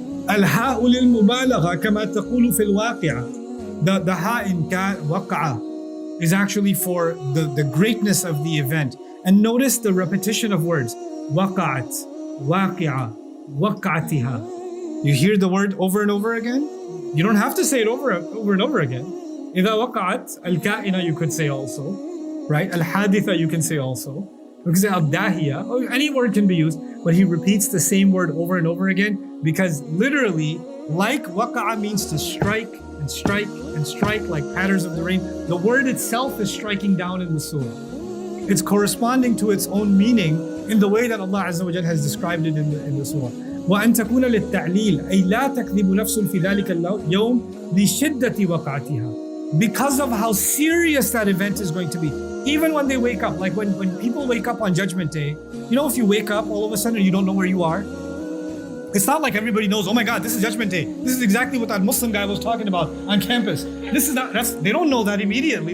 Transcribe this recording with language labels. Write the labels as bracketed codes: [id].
[ar] الهاء للمبالغة كما تقول في الواقعة. [en] The ha in waqa'ah is actually for the greatness of the event. And notice the repetition of words. [ar] وقعت, واقعة, وقعتها. [en] You hear the word over and over again? You don't have to say it over and over again. [ar] إذا وقعت الكائنة [en] you could say also. Right? الحادثة you can say also. Because al-dahiya, any word can be used, but he repeats the same word over and over again because literally, like waqa'a means to strike and strike and strike like patterns of the rain, the word itself is striking down in the surah. It's corresponding to its own meaning in the way that Allah Azza wa Jal has described it in the surah. [ar] وَأَن تَكُونَ لِلتَّعْلِيلِ أي لا تكذب نفس في ذلك اليوم لشدة وقعتها. [en] Because of how serious that event is going to be. Even when they wake up, like when people wake up on Judgment Day, if you wake up all of a sudden you don't know where you are, it's not like everybody knows, oh my God, this is Judgment Day. This is exactly what that Muslim guy was talking about on campus. They don't know that immediately.